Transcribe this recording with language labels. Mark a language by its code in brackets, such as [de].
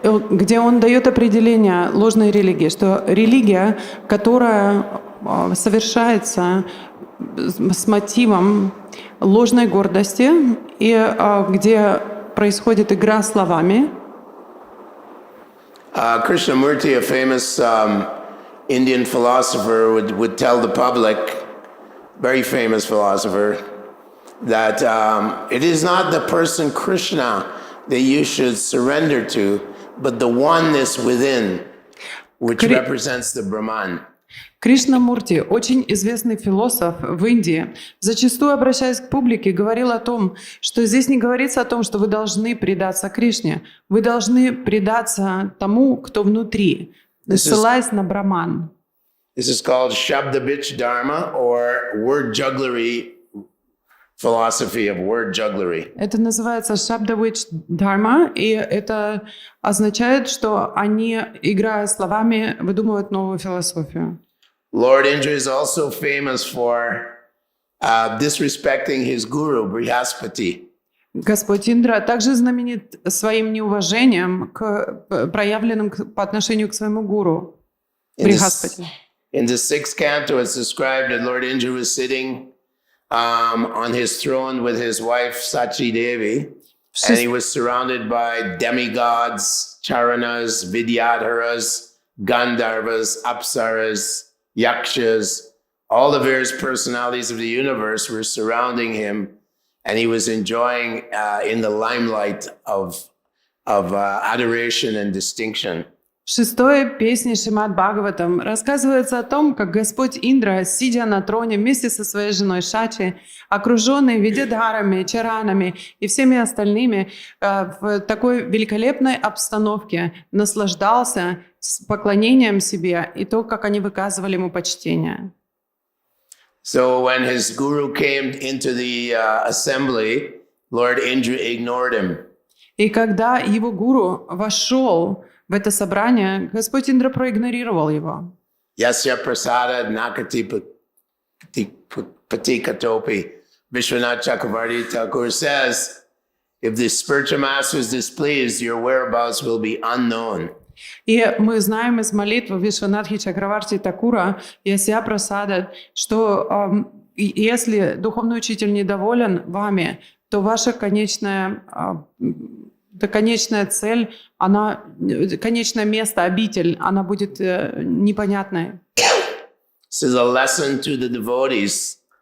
[ru] Где он дает определение ложной религии, что религия, которая совершается с мотивом ложной гордости и где происходит игра словами. [en] Krishnamurti, a famous Indian philosopher, would tell the public, very famous philosopher, that it is not the person Krishna that you should surrender to, but the oneness within, which represents the Brahman. [ru] Кришнамурти, очень известный философ в Индии, зачастую, обращаясь к публике, говорил о том, что здесь не говорится о том, что вы должны предаться Кришне, вы должны предаться тому, кто внутри, ссылаясь на Браман. [en] This is called Shabdabich Dharma, or word jugglery philosophy of word jugglery. [ru] Это называется Шабдавич Дхарма, и это означает, что они, играя словами, выдумывают новую философию. [en] Lord Indra is also famous for disrespecting his guru, Brihaspati. [ru] Господь Индра также знаменит своим неуважением, проявленным по отношению к своему гуру, Брихаспати. [en] In the 6th canto, it's described that Lord Indra was sitting on his throne with his wife Sachi Devi, and he was surrounded by demigods, charanas, vidyadharas, gandharvas, apsaras, yakshas. All the various personalities of the universe were surrounding him, and he was enjoying in the limelight of adoration and distinction. [ru] В шестой песне Шримад-бхагаватам рассказывается о том, как Господь Индра, сидя на троне вместе со своей женой Шачи, окруженный видядхарами, чаранами и всеми остальными, в такой великолепной обстановке наслаждался поклонением себе и то, как они выказывали ему почтение. [en] So when his guru came into the assembly, Lord Indra ignored him. [ru] И когда его гуру вошел в это собрание, Господь Индра проигнорировал его. [sa] Yasya prasada nakati patikatopi. [en] Vishwanath Chakravarti Thakur says, if the spiritual master is displeased, your whereabouts will be unknown. [ru] И мы знаем из молитвы Вишванатхи Чакраварти Такура Ясья Прасада, что если духовный учитель недоволен вами, то ваша конечная цель, конечное место, обитель, она будет непонятной. [en] This is a lesson to the devotees.